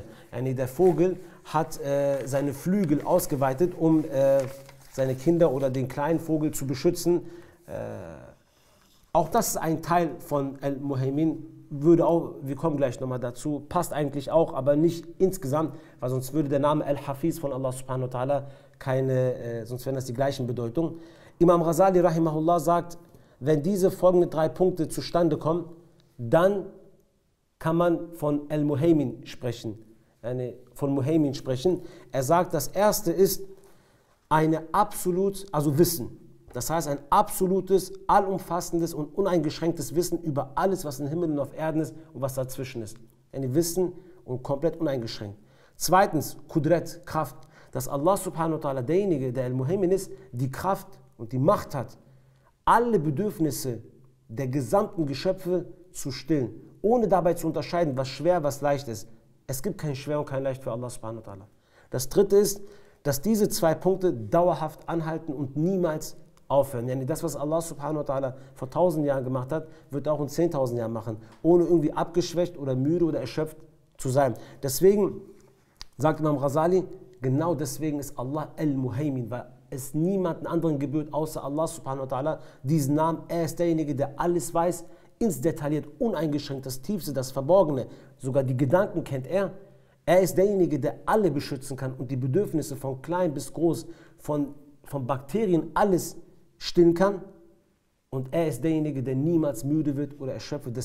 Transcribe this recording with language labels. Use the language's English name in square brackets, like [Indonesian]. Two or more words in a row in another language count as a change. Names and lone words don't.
[German] Der Vogel hat seine Flügel ausgeweitet, um seine Kinder oder den kleinen Vogel zu beschützen. Auch das ist ein Teil von Al-Muhaymin. Wir kommen gleich nochmal dazu, passt eigentlich auch, aber nicht insgesamt, weil sonst würde der Name Al-Hafiz von Allah [Arabic] سبحانه وتعالى [German] sonst wären das die gleichen Bedeutungen. Imam Ghazali rahimahullah sagt, wenn diese folgenden 3 Punkte zustande kommen, dann kann man von Al-Muhaymin sprechen, Er sagt, das erste ist Wissen. Das heißt, ein absolutes, allumfassendes und uneingeschränktes Wissen über alles, was im Himmel und auf Erden ist und was dazwischen ist. Ein Wissen und komplett uneingeschränkt. Zweitens, Qudrat, Kraft. Dass Allah [Arabic] سبحانه وتعالى, [German] derjenige, der Al-Muhaymin ist, die Kraft und die Macht hat, alle Bedürfnisse der gesamten Geschöpfe zu stillen, ohne dabei zu unterscheiden, was schwer, was leicht ist. Es gibt kein schwer und kein leicht für Allah [Arabic] سبحانه وتعالى. [German] Das dritte ist, dass diese 2 Punkte dauerhaft anhalten und niemals aufhören. Das, was Allah [Arabic] سبحانه وتعالى [German] vor 1000 Jahren gemacht hat, wird er auch in 10.000 Jahren machen, ohne irgendwie abgeschwächt oder müde oder erschöpft zu sein. Deswegen sagt Imam Ghazali, genau deswegen ist Allah Al-Muhaymin, weil es niemanden anderen gebührt, außer Allah [Arabic] سبحانه وتعالى, [German] diesen Namen. Er ist derjenige, der alles weiß, ins Detailliert, uneingeschränkt, das Tiefste, das Verborgene, sogar die Gedanken kennt er. Er ist derjenige, der alle beschützen kann und die Bedürfnisse von klein bis groß, von Bakterien, alles stillen kann. Und er ist derjenige, der niemals müde wird oder erschöpft wird.